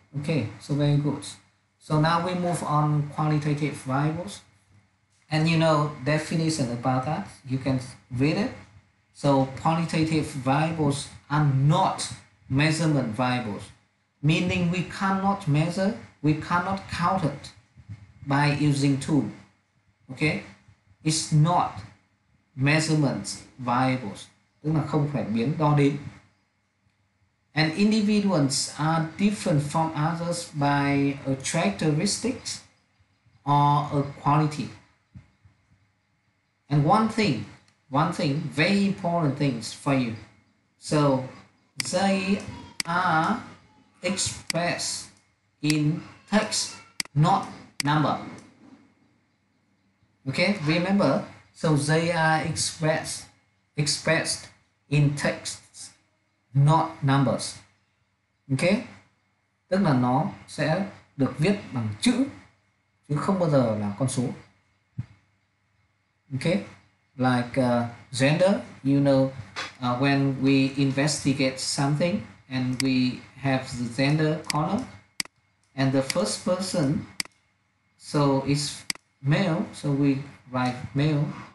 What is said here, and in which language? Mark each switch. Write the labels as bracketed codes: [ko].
[en] Okay, so very good. So now we move on qualitative variables, and you know definition about that. You can read it. So qualitative variables are not measurement variables, meaning we cannot measure, we cannot count it by using tool. Okay, it's not measurement variables, [vi] tức là không phải biến đo đếm. [en] And individuals are different from others by a characteristics or a quality. And one thing, very important things for you. So they are expressed in text, not number. Okay, remember, so they are expressed in text, not numbers. [vi] Okay, tức là nó sẽ được viết bằng chữ chứ không bao giờ là con số. [en] Okay, like gender, you know, when we investigate something and we have the gender column, and the first person, so it's male, so we write male.